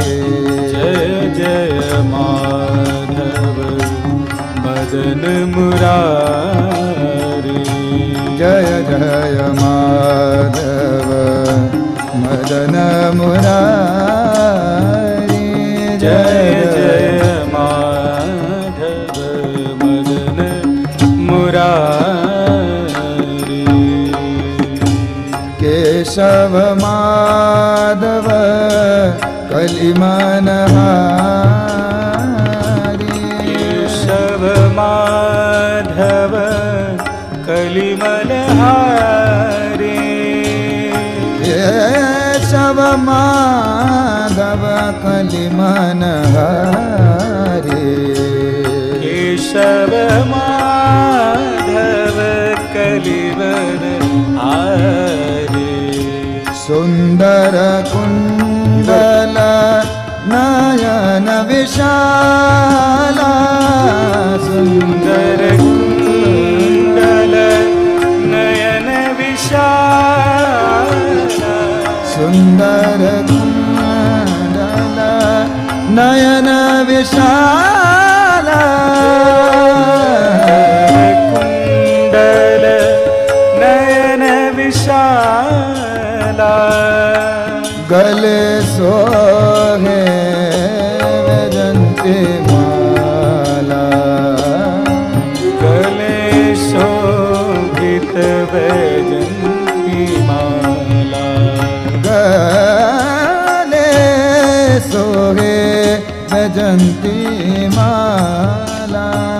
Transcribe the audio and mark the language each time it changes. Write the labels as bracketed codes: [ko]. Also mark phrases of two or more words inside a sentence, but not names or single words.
[hi] जय जय माधव मदन मुरारी। जय जय माधव मदन मुरारी। जय जय माधव मदन मुरारी। केशव माधव कलिमनहारी। केशव माधव कलिमनहारी। केशव माधव कलिमनहारी। केशव माधव कलिमनहारी। सुंदर कुंडल नयन विशाला। सुंदर कुंडल नयन विशाला। सुंदर कुंडल नयन विशाला। कुंडल नयन विशाला। गले सोहे वैजंती माला। गले शोभित वैजंती माला। गले सोहे वैजंती माला।